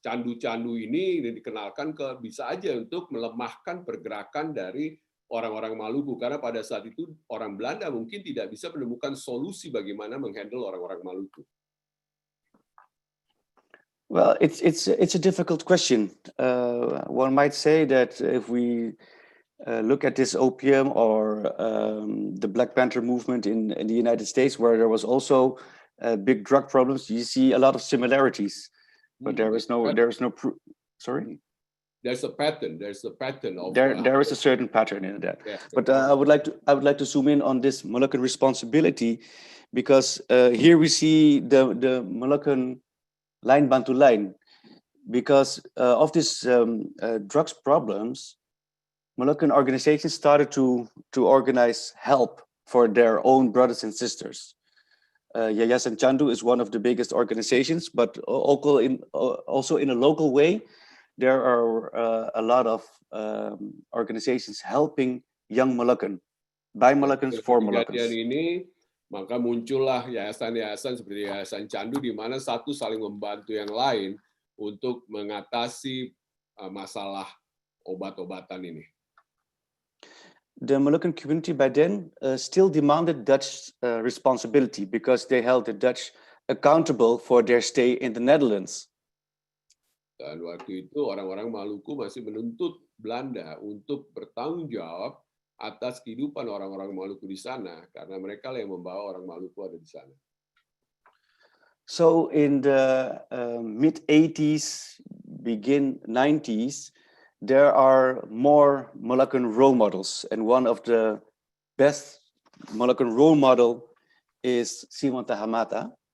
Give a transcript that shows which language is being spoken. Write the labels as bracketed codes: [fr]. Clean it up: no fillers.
[id] Candu-candu ini dikenalkan bisa aja untuk melemahkan pergerakan dari orang-orang Maluku, karena pada saat itu orang Belanda mungkin tidak bisa menemukan solusi bagaimana menghandle orang-orang Maluku. [en] Well, it's a difficult question. One might say that if we look at this opium or the Black Panther movement in the United States, where there was also big drug problems, you see a lot of similarities, but there is no proof. Sorry. There's a pattern. There's a pattern of there is a certain pattern in that. Yeah, but I would like to zoom in on this Moluccan responsibility, because here we see the Moluccan line bantu line, because of this drugs problems, Moluccan organizations started to organize help for their own brothers and sisters. Yayasan Candu is one of the biggest organizations, but also in a local way, there are a lot of organizations helping young Molukcan, by Moluccans, for Moluccans. [id] Ini maka muncullah yayasan-yayasan seperti Yayasan Candu di mana satu saling membantu yang lain untuk mengatasi masalah obat-obatan ini. [en] The Moluccan community by then still demanded Dutch responsibility, because they held the Dutch accountable for their stay in the Netherlands. [id] Dan waktu itu orang-orang Maluku masih menuntut Belanda untuk bertanggung jawab atas kehidupan orang-orang Maluku di sana, karena mereka yang membawa orang Maluku ada di sana. [en] So in the mid-80s, begin 90s, there are more Moluccan role models, and one of the best Moluccan role model is Simon Tahamata.